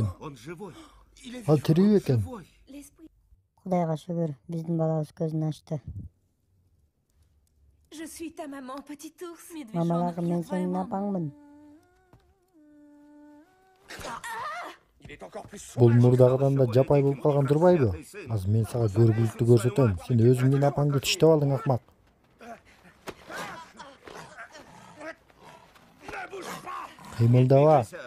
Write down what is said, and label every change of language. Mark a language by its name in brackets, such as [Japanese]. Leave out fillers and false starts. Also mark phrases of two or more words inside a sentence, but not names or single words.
[Kyrgyz] Ал тирүү экен. Кудайга шүгүр, биздин балабыз көзүн ачты. [French] Je suis ta maman, petit ours. [Kyrgyz] Мамаларга мен сенин апаңмын. Бул мурдагыдан да жапай болуп калган турбайбы? Азыр мен сага көргүлүктү көрсөтөм. Сен өзүңдүн апаңды тиштеп алдың, акмак. Кыймылдаба.